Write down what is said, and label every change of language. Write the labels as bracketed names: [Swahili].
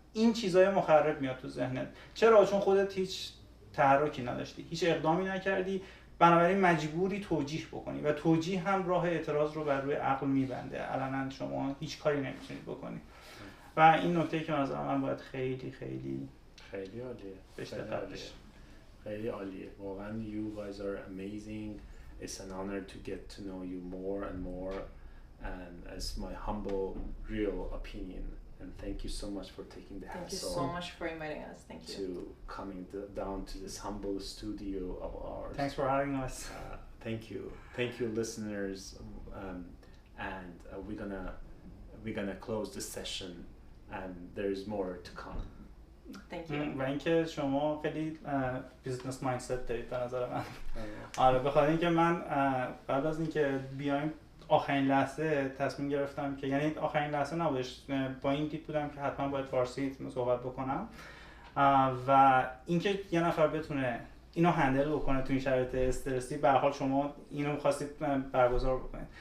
[Persian] این چیزای مخرب میاد تو ذهنت. چرا؟ چون خودت هیچ تحرکی نداشتی، هیچ اقدامی نکردی، بنابراین مجبوری توجیه بکنی و توجیه هم راه اعتراض رو بر روی عقل میبنده. علنا شما هیچ کاری نمیتونید بکنی و این نکته که نظر من باید خیلی خیلی خیلی عالیه. بهش دقت بشه. خیلی عالیه. [English] واقعا you guys are amazing. It's an honor to get to know you more and more, and as my humble real opinion, and thank you so much for taking the Thank you hassle so much for inviting us. Thank you. to coming down to this humble studio of ours. Thanks for having us. Thank you listeners, and we're gonna close this session, and there's more to come. Thank you. [Persian] و اینکه شما خیلی بیزنس مایندست دارید به نظر من. آره بخاطر اینکه من بعد از اینکه بیایم آخرین لحظه تصمیم گرفتم که یعنی آخرین لحظه نبودش، با این دید بودم که حتما باید فارسی صحبت بکنم و اینکه یه نفر بتونه اینو هندل بکنه تو این شرایط استرسی، به هر حال شما اینو می‌خواستید برگزار بکنید.